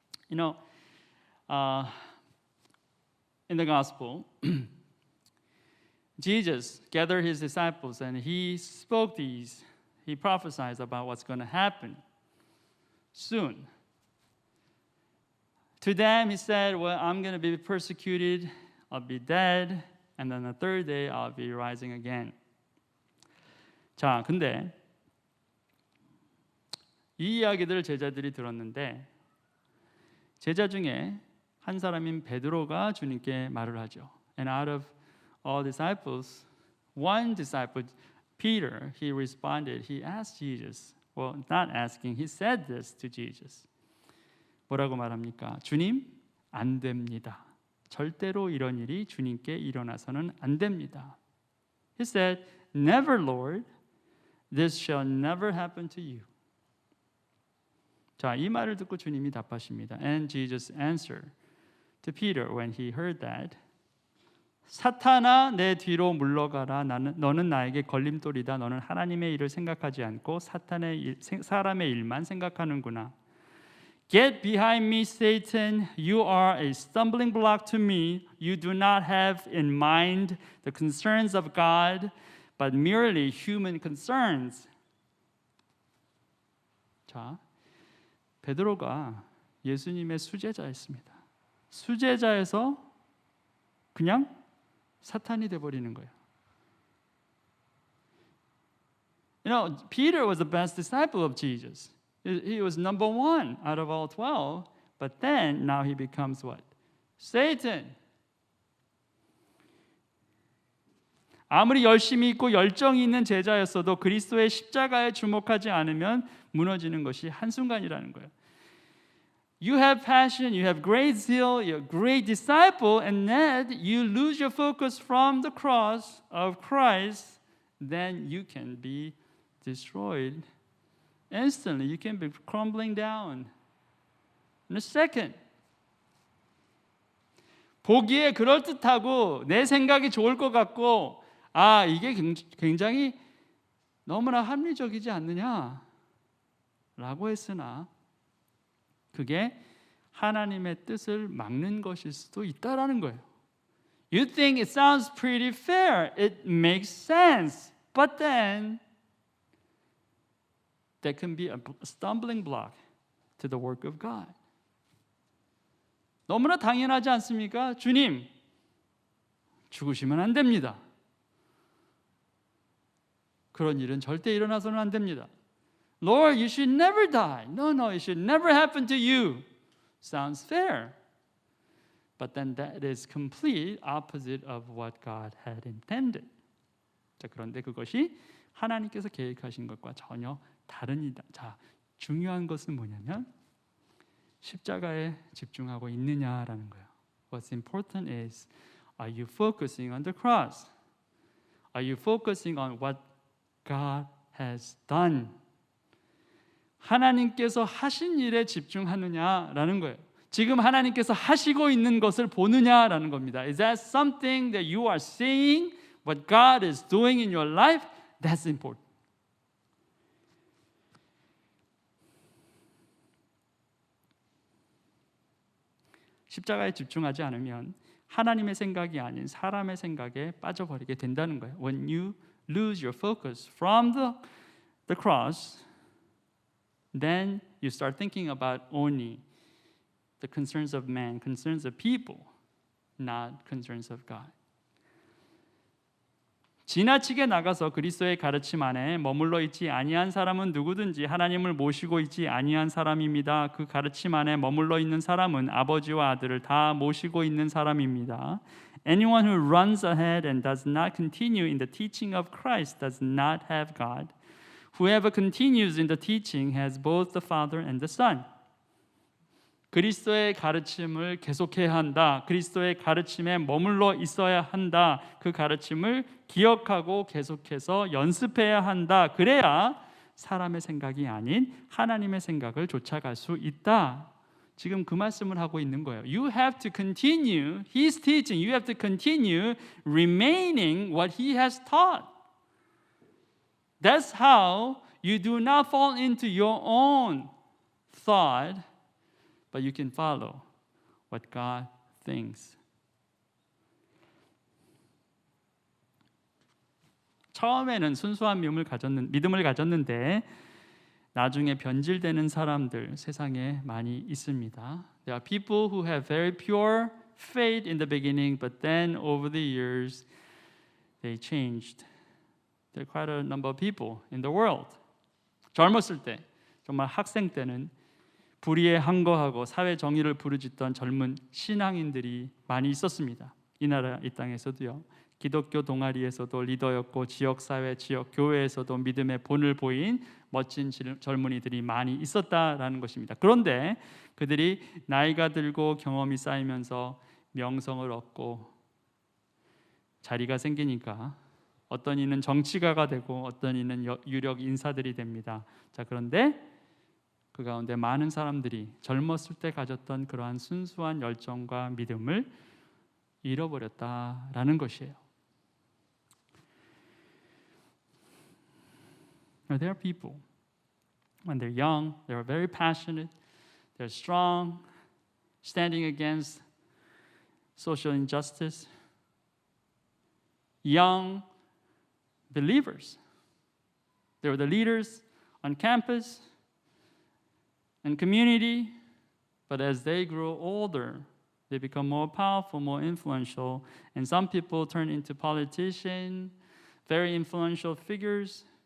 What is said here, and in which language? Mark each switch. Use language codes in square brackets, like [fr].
[en] You know, in the gospel, Jesus gathered his disciples and he spoke these. He prophesied about what's going to happen soon. To them, he said, well, I'm going to be persecuted, I'll be dead, and then the third day, I'll be rising again. [ko] 자, 근데 이 이야기들을 제자들이 들었는데 제자 중에 한 사람인 베드로가 주님께 말을 하죠. [en] And out of all disciples, one disciple, Peter, he responded, he asked Jesus, well, not asking, he said this to Jesus. [ko] 뭐라고 말합니까? 주님, 안 됩니다. 절대로 이런 일이 주님께 일어나서는 안 됩니다. [en] He said, never, Lord, this shall never happen to you. [ko] 자, 이 말을 듣고 주님이 답하십니다. [en] And Jesus answered to Peter when he heard that, [ko] 사탄아 내 뒤로 물러가라. 너는 나에게 걸림돌이다. 너는 하나님의 일을 생각하지 않고 사람의 일만 생각하는구나. [en] Get behind me, Satan. You are a stumbling block to me. You do not have in mind the concerns of God, but merely human concerns. [ko] 자, 베드로가 예수님의 수제자였습니다. 수제자에서 그냥 사탄이 돼버리는 거예요. [en] You know, Peter was the best disciple of Jesus. He was number one out of all 12. But then, now he becomes what? Satan. [ko] 아무리 열심히 있고 열정이 있는 제자였어도 그리스도의 십자가에 주목하지 않으면 무너지는 것이 한순간이라는 거예요. [en] You have passion, you have great zeal, you're a great disciple, and then you lose your focus from the cross of Christ, then you can be destroyed instantly. You can be crumbling down in a second. [ko] 보기에 그럴듯하고 내 생각이 좋을 것 같고 이게 굉장히 너무나 합리적이지 않느냐 라고 했으나 그게 하나님의 뜻을 막는 것일 수도 있다라는 거예요. [en] You think it sounds pretty fair. It makes sense. But then that can be a stumbling block to the work of God. [ko] 너무나 당연하지 않습니까? 주님, 죽으시면 안 됩니다. 그런 일은 절대 일어나서는 안 됩니다. [en] Lord, you should never die. No, it should never happen to you. Sounds fair. But then that is complete opposite of what God had intended. [ko] 자, 그런데 그것이 하나님께서 계획하신 것과 전혀 다릅니다. 자, 중요한 것은 뭐냐면 십자가에 집중하고 있느냐라는 거예요. [en] What's important is, are you focusing on the cross? Are you focusing on what God has done? [ko] 하나님께서 하신 일에 집중하느냐라는 거예요. 지금 하나님께서 하시고 있는 것을 보느냐라는 겁니다. [en] Is that something that you are seeing? What God is doing in your life? That's important. [ko] 십자가에 집중하지 않으면 하나님의 생각이 아닌 사람의 생각에 빠져버리게 된다는 거예요. [en] When you lose your focus from the cross, then you start thinking about only the concerns of man, concerns of people, not concerns of God. [ko] 지나치게 나가서 그리스도의 가르침 안에 머물러 있지 아니한 사람은 누구든지 하나님을 모시고 있지 아니한 사람입니다. 그 가르침 안에 머물러 있는 사람은 아버지와 아들을 다 모시고 있는 사람입니다. [en] Anyone who runs ahead and does not continue in the teaching of Christ does not have God. Whoever continues in the teaching has both the Father and the Son. [ko] 그리스도의 가르침을 계속해야 한다. 그리스도의 가르침에 머물러 있어야 한다. 그 가르침을 기억하고 계속해서 연습해야 한다. 그래야 사람의 생각이 아닌 하나님의 생각을 쫓아갈 수 있다. 지금 그 말씀을 하고 있는 거예요. [en] You have to continue His teaching. You have to continue remaining what He has taught. That's how you do not fall into your own thought, but you can follow what God thinks. [ko] 처음에는 순수한 믿음을 가졌는데 나중에 변질되는 사람들 세상에 많이 있습니다. [en] There are people who have very pure faith in the beginning, but then over the years they changed. There are quite a number of people in the world. [ko] 젊었을 때, 정말 학생 때는 불의에 항거하고 사회 정의를 부르짖던 젊은 신앙인들이 많이 있었습니다. 이 나라 이 땅에서도요. 기독교 동아리에서도 리더였고 지역사회, 지역교회에서도 믿음의 본을 보인 멋진 젊은이들이 많이 있었다라는 것입니다. 그런데 그들이 나이가 들고 경험이 쌓이면서 명성을 얻고 자리가 생기니까 어떤 이는 정치가가 되고 어떤 이는 유력 인사들이 됩니다. 자, 그런데 그 가운데 많은 사람들이 젊었을 때 가졌던 그러한 순수한 열정과 믿음을 잃어버렸다라는 것이에요. [en] There are people, when they're young, they're very passionate, they're strong, standing against social injustice. Young believers. They were the leaders on campus and community, but as they grow older, they become more powerful, more influential, and some people turn into politicians, very influential figures.